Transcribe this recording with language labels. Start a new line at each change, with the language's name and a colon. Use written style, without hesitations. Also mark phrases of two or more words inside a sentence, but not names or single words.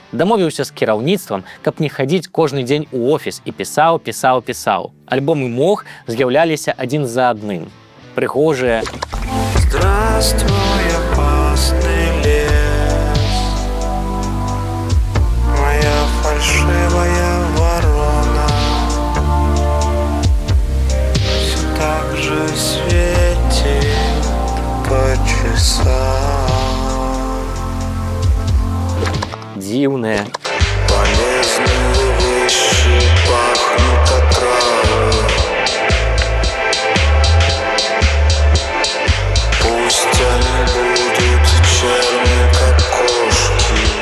Belarusian: Дамовіўся з кіраўніцтвам, каб не хадзіць кожны дзень у офіс і пісаў. Альбомы мог з'яўляліся адзін за адным. Прыгожыя.
Russian: Здравствуй, опасный лес, моя фальшивая ворона, все так же светит по часам.
Belarusian: Дзіўныя.
Russian: Полезные вещи пахнут отравой. Пусть они будут черные, как кошки.